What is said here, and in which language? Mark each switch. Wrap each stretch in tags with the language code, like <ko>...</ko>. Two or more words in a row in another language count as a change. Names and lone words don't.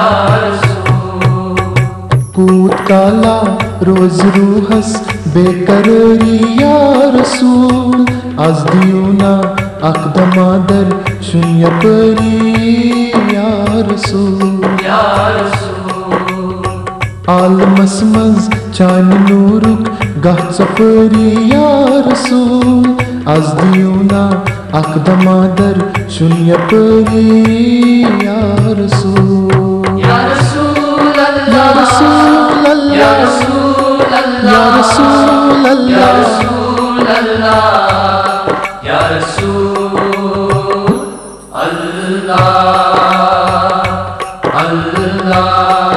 <ks>کوٗت کالا روز روحس بے قرٲری</ks> <ar>یا رسول</ar> <ks>از دیونا اکھ دمادر چھُن یپٲری</ks> <ar>یا رسول</ar> <ks>عالمس مز چانہ نورک گھ ژپٲری</ks> <ar>یا رسول</ar> <ks>از دیونا اکھ دمادر چھُن یپٲری</ks> <ar>یا رسول یا رسول اللہ یا رسول اللہ یا رسول یا اللہ رسول اللہ یا رسول اللہ اللہ</ar>